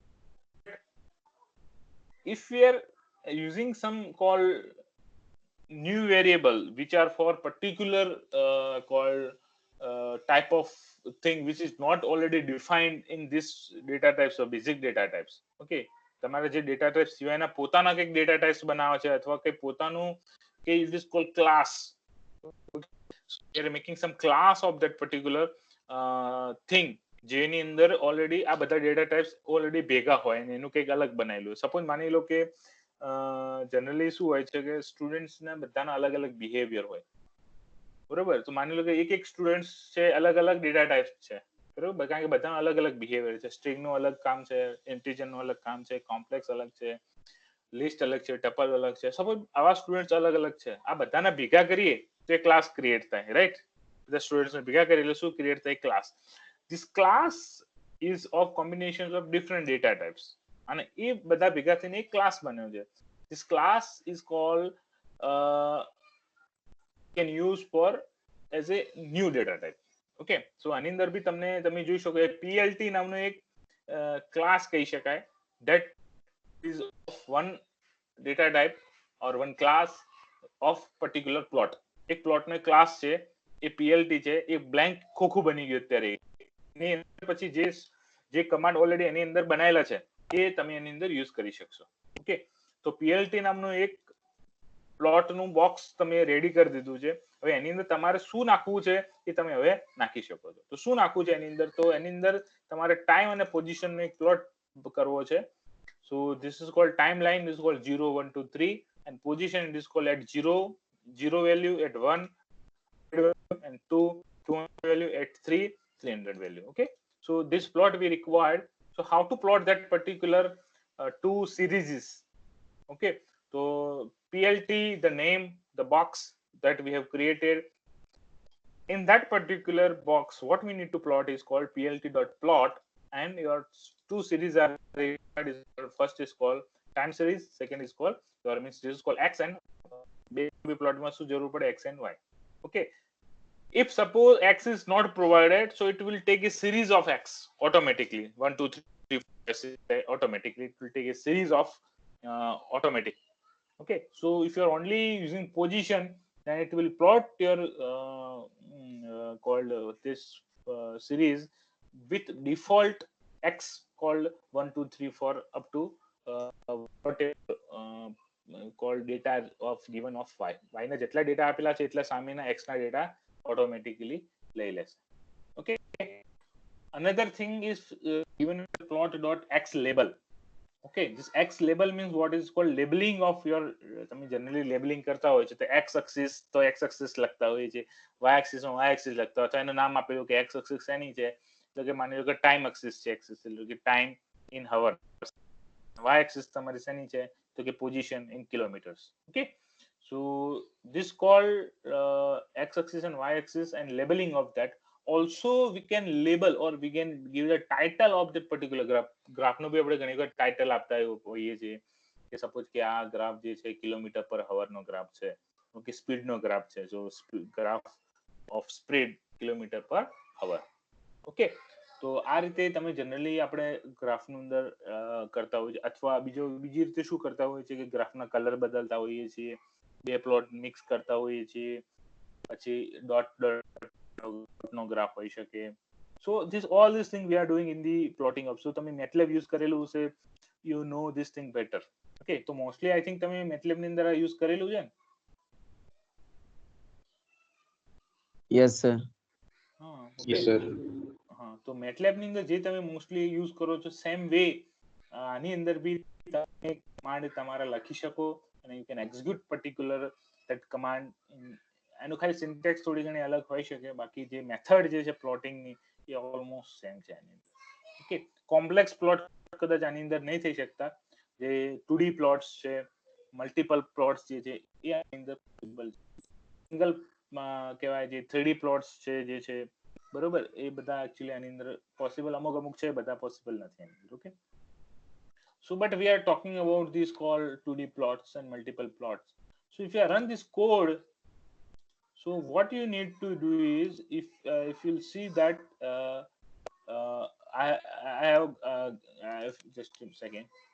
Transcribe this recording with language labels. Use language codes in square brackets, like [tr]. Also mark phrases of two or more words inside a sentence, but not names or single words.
[en] If we are using some called new variable which are for particular called type of thing which is not already defined in this data types or basic data types. [gu] Okay, તમારે જે [en] data types [gu] સિવાયના પોતાના કંઈક [en] data types [gu] બનાવે છે અથવા કંઈ પોતાનું કે [en] it is called class, we are making some class of that particular thing [gu] જેની અંદર ઓલરેડી આ બધા [en] data types [gu] ઓલરેડી ભેગા હોય અને એનું કંઈક અલગ બનાવેલું. સપોઝ માની લો કે જનરલી શું હોય છે કે સ્ટુડન્ટ્સ ના બધાના અલગ અલગ બિહેવિયર હોય, બરોબર? તો માની લો કે એક એક સ્ટુડન્ટ્સ છે, અલગ અલગ [en] data types [gu] છે, બરોબર? કારણ કે બધાનું અલગ અલગ બિહેવિયર છે. સ્ટ્રિંગ નું અલગ કામ છે, ઇન્ટીજર નું અલગ કામ છે, કોમ્પ્લેક્સ અલગ છે, લિસ્ટ અલગ છે, ટપલ અલગ છે. સપોઝ આવા સ્ટુડન્ટ્સ અલગ અલગ છે, આ બધાને ભેગા કરીએ તો એક [en] class create [gu] થાય, રાઈટ? બધા સ્ટુડન્ટ્સ ને ભેગા કરીએ એટલે શું ક્રિએટ થાય? ક્લાસ. [en] This class is of combinations of different data types, [gu] અને એ બધા ભેગા થઈને એક ક્લાસ બન્યો છે. [en] This class is called can use for as a new data type. Okay, so [gu] આની અંદર બી તમે જોઈ શકો PLT નામનો એક ક્લાસ કહી શકાય, [en] that is of one data type or one class of particular plot. [gu] એક પ્લોટ નો ક્લાસ છે, એ PLT છે, એ બ્લેન્ક ખોખું બની ગયું અત્યારે. પછી જે કમાન્ડ ઓલરેડી એની અંદર બનાયેલા છે એ તમે એની અંદર યુઝ કરી શકશો. ઓકે, તો PLT નામનું એક પ્લોટ નું બોક્સ તમે રેડી કરી દીધું છે. હવે એની અંદર તમારે શું નાખવું છે એ તમે હવે નાખી શકો છો. તો શું નાખવું છે એની અંદર? તો એની અંદર તમારે ટાઈમ અને પોઝિશન નો એક પ્લોટ કરવો છે. [en] so this is called timeline, this is called 0 1 2 3, and position it is called at 0 value, at 1 and 2 value, at 3 300 value. Okay, so this plot we required. So how to plot that particular two series? Okay, so PLT, the name, the box that we have created, in that particular box what we need to plot is called plt.plot, and your two series are required. First is called time series, second is called your means this is called x and baby plot [gu] માં શું જરૂર પડે? [en] X and y. Okay, if suppose x is not provided, so it will take a series of x automatically, 1 2 3 4 automatically. It will take a series of automatic. Okay, so if you are only using position, then it will plot your called this series with default x called 1 2 3 4 up to whatever called data of given of y. [gu] Y ના જેટલા ડેટા આપેલા છે એટલા સામેના x ના ડેટા ઓટોમેટિકલી લઈ લેશે. [en] ઓકે, another thing is given plot dot x label. Okay, this x label means what is called labeling of your [gu] તમે [en] generally labeling [gu] કરતા હોય છે તો [en] x axis [gu] તો [en] x axis [gu] લખતા હોય છે, [en] y axis [gu] માં [en] y axis [gu] લખતા હોય તો એનું નામ આપેલું કે [en] x axis [gu] એની છે તો કે માની લો કે [en] time axis [gu] છે, [en] x axis [gu] એટલે કે [en] time in hours, y axis [gu] તમારી શેની છે તો કે [en] position in kilometers. Okay, so this called x axis and y axis and labeling of that. Also we can label or we can give the title of that particular graph [gu] નો બી આપણે ઘણી વખત title આપતા હોઈએ છીએ કે સપોઝ કે આ ગ્રાફ જે છે [en] kilometer per hour [gu] નો ગ્રાફ છે, ઓકે, સ્પીડ નો ગ્રાફ છે, જો [en] graph of speed kilometer per hour. [gu] ઓકે, તો આ રીતે તમે જનરલી આપણે ગ્રાફનું અંદર કરતા હોય છે. અથવા બીજી રીતે શું કરતા હોય છે કે ગ્રાફના કલર બદલતા હોઈએ છીએ, બે [en] plot mix [gu] કરતા હોઈએ છીએ, પછી ડોટ નો ગ્રાફ હોઈ શકે. [en] So this all this thing we are doing in the plotting of. [gu] So તમે MATLAB use કરેલું છે, [en] you know this thing better. [gu] Okay, તો [en] mostly I think [gu] તમે MATLAB ની અંદર use કરેલું છે ને? [en] Yes sir. [gu] હા, [en] Yes sir. [gu] હા, તો MATLAB ની અંદર જે તમે [en] mostly use [gu] કરો છો [en] same way [gu] આની અંદર બી તમે કમાન્ડ તમારા લખી શકો અને [en] you can execute particular that command. [gu] એનું ખાલી સિન્ટેક્સ થોડી ઘણી અલગ હોઈ શકે, બાકી જે મેથડ જે છે પ્લોટિંગ ની એ [en] almost same [gu] છે આની અંદર. ઓકે, [en] complex plot [gu] કદાચ આની અંદર નહીં થઈ શકતા, જે [en] 2D plots [gu] છે, [en] multiple plots [gu] જે છે એ આની અંદર પોસિબલ છે. સિંગલ કહેવાય જે [en] 3D plots [gu] છે જે છે, બરોબર, એ બધા એકચ્યુઅલી આની અંદર પોસિબલ અમુક છે, બધા પોસિબલ નથી આની અંદર. [en] ઓકે, so but we are talking about these called 2D plots and multiple plots. So if you run this code, so what you need to do is if you'll see that I have just a second.